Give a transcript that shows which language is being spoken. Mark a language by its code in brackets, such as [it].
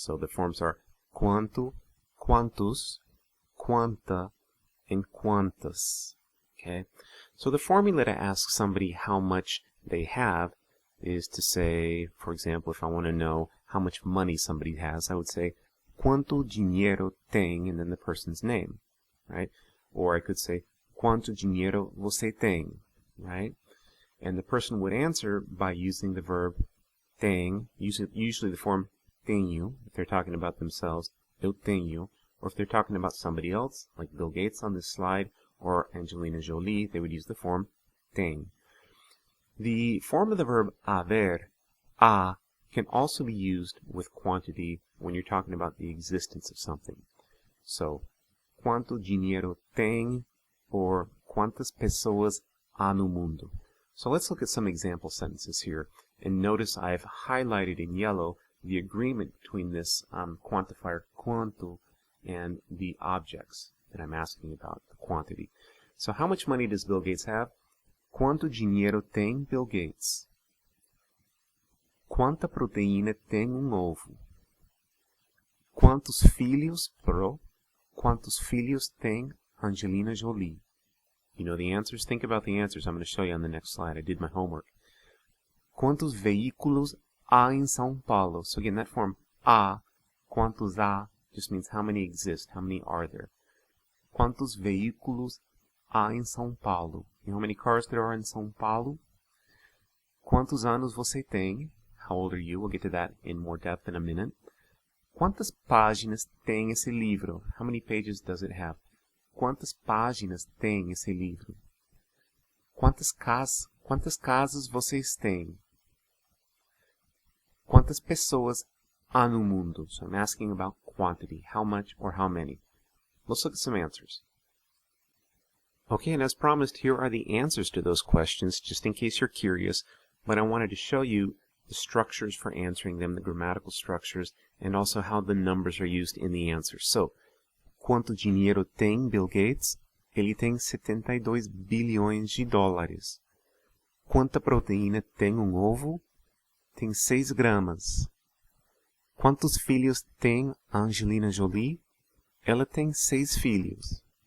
[en] So the forms are quanto, quantus, quanta, and quantas. Okay? So the formula to ask somebody how much they have is to say, for example, if I want to know how much money somebody has, I would say, [pt] quanto dinheiro tem, [en] and then the person's name, right? Or I could say, [pt] quanto dinheiro você tem, [en] right? And the person would answer by using the verb tem, usually the form tenho, if they're talking about themselves, [pt] eu tenho, [en] or if they're talking about somebody else, like Bill Gates on this slide, or Angelina Jolie, they would use the form tem. The form of the verb haver, a, can also be used with quantity when you're talking about the existence of something. [pt] So, quanto dinheiro tem, or quantas pessoas há no mundo. [en] So let's look at some example sentences here, and notice I've highlighted in yellow the agreement between this quantifier quanto and the objects that I'm asking about, the quantity. So how much money does Bill Gates have? [pt] Quanto dinheiro tem Bill Gates? Quanta proteína tem ovo? Quantos filhos, plural, quantos filhos tem Angelina Jolie? [en] You know the answers? Think about the answers. I'm going to show you on the next slide. I did my homework. [pt] Quantos veículos há em São Paulo? [en] So again, that form há, [pt] quantos há, [en] just means how many exist, how many are there. [pt] Quantos veículos há em São Paulo? [en] You know how many cars there are in São Paulo? [pt] Quantos anos você tem? [en] How old are you? We'll get to that in more depth in a minute. [pt] Quantas páginas tem esse livro? [en] How many pages does it have? [pt] Quantas páginas tem esse livro? Quantas casas vocês têm? Quantas pessoas há no mundo? [en] So I'm asking about quantity, how much or how many. Let's look at some answers. Okay, and as promised, here are the answers to those questions, just in case you're curious, but I wanted to show you the structures for answering them, the grammatical structures, and also how the numbers are used in the answers. [pt] So, quanto dinheiro tem Bill Gates? Ele tem 72 bilhões de dólares. Quanta proteína tem ovo? Tem 6 gramas. Quantos filhos tem Angelina Jolie? Ela tem 6 filhos.